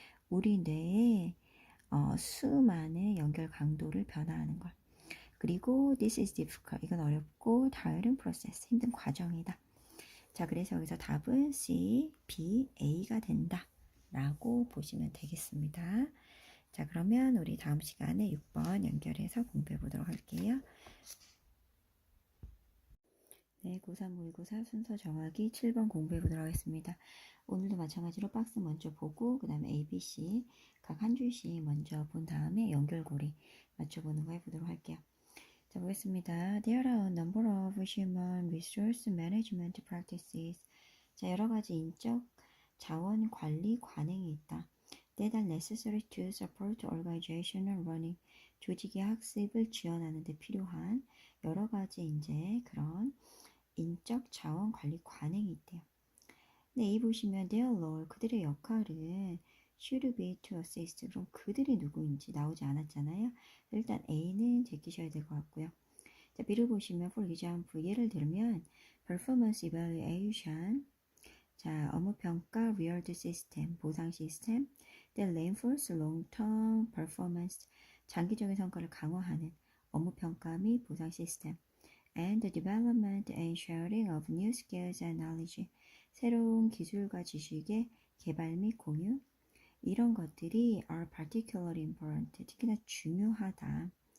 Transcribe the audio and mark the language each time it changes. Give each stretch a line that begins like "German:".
Korean: 우리 뇌에 수많은 연결 강도를 변화하는 걸.
English: 그리고 this is difficult.
Korean: 이건 어렵고
English: tiring process.
Korean: 힘든 과정이다. 자, 그래서 여기서 답은 C, B, A가 된다. 라고 보시면 되겠습니다. 자, 그러면 우리 다음 시간에 6번 연결해서 공부해 보도록 할게요. 네, 고3 모의고사 순서 정하기 7번 공부해 보도록 하겠습니다. 오늘도 마찬가지로 박스 먼저 보고 그 다음에 A, B, C 각 한 줄씩 먼저 본 다음에 연결고리 맞춰보는 거 해보도록 할게요. 자, 보겠습니다.
English: There are a number of human resource management practices.
Korean: 자, 여러 가지 인적 자원 관리 관행이 있다.
English: That are necessary to support organizational running.
Korean: 조직의 학습을 지원하는 데 필요한 여러 가지 이제 그런 인적 자원 관리 관행이 있대요. 근데 이 보시면
English: their role,
Korean: 그들의 역할은
English: should be to assist.
Korean: 그럼 그들이 누구인지 나오지 않았잖아요. 일단 A는 제끼셔야 될 것 같고요.
English: 자, B를 보시면 for example,
Korean: 예를 들면
English: performance evaluation,
Korean: 자, 업무평가
English: reward system,
Korean: 보상 시스템,
English: that reinforce long-term performance,
Korean: 장기적인 성과를 강화하는 업무평가 및 보상 시스템,
English: and the development and sharing of new skills and knowledge,
Korean: 새로운 기술과 지식의 개발 및 공유, 이런 것들이
English: are particularly important,
Korean: 특히나 중요하다.